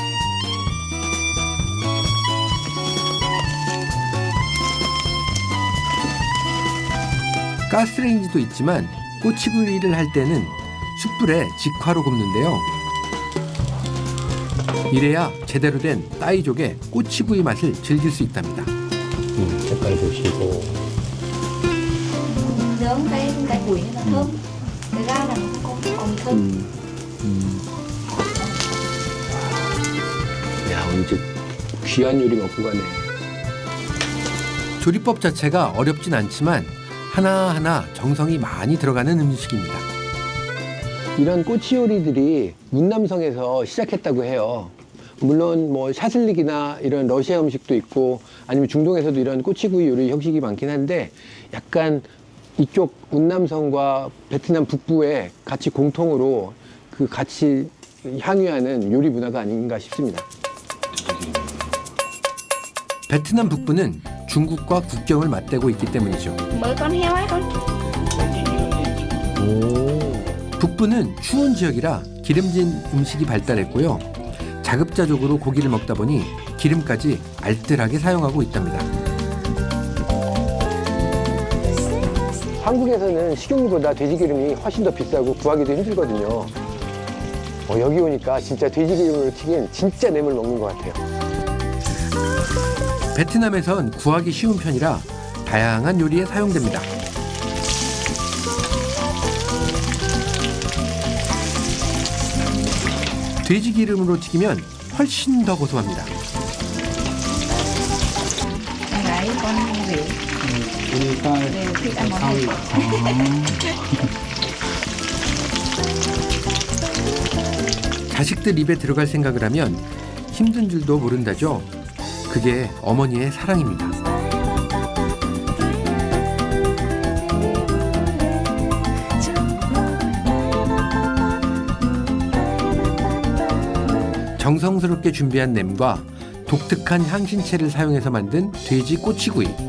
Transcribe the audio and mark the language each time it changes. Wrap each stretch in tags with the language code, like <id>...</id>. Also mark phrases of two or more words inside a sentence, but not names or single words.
<ko>가스레인지도 있지만 꼬치구이를 할 때는 숯불에 직화로 굽는데요. 이래야 제대로 된 따이족의 꼬치구이 맛을 즐길 수 있답니다. 드시고.</ko> <vi>Nướng cái củi nó thơm, cái ga là nó còn thơm.</vi> <ko>야, 오늘 진짜 귀한 요리 먹고 가네. 조리법 자체가 어렵진 않지만 하나하나 정성이 많이 들어가는 음식입니다. 이런 꼬치 요리들이 문남성에서 시작했다고 해요. 물론 뭐 샤슬릭이나 이런 러시아 음식도 있고 아니면 중동에서도 이런 꼬치구이 요리 형식이 많긴 한데 약간 이쪽 문남성과 베트남 북부에 같이 공통으로 그 같이 향유하는 요리 문화가 아닌가 싶습니다. 베트남 북부는 중국과 국경을 맞대고 있기 때문이죠.</ko> <vi>Mới con heo ấy con.</vi> <ko>북부는 추운 지역이라 기름진 음식이 발달했고요. 자급자족으로 고기를 먹다 보니 기름까지 알뜰하게 사용하고 있답니다. 한국에서는 식용유보다 돼지기름이 훨씬 더 비싸고 구하기도 힘들거든요. 여기 오니까 진짜 돼지기름으로 튀긴 진짜 뇌물 먹는 것 같아요. 베트남에선 구하기 쉬운 편이라 다양한 요리에 사용됩니다. 돼지 기름으로 튀기면 훨씬 더 고소합니다.</ko> <vi>Đấy con rượu. Đều thích ăn món này.</vi> <ko>자식들 입에 들어갈 생각을 하면 힘든 줄도 모른다죠. 그게 어머니의 사랑입니다. 정성스럽게 준비한 냄과 독특한 향신채를 사용해서 만든 돼지 꼬치구이.</ko>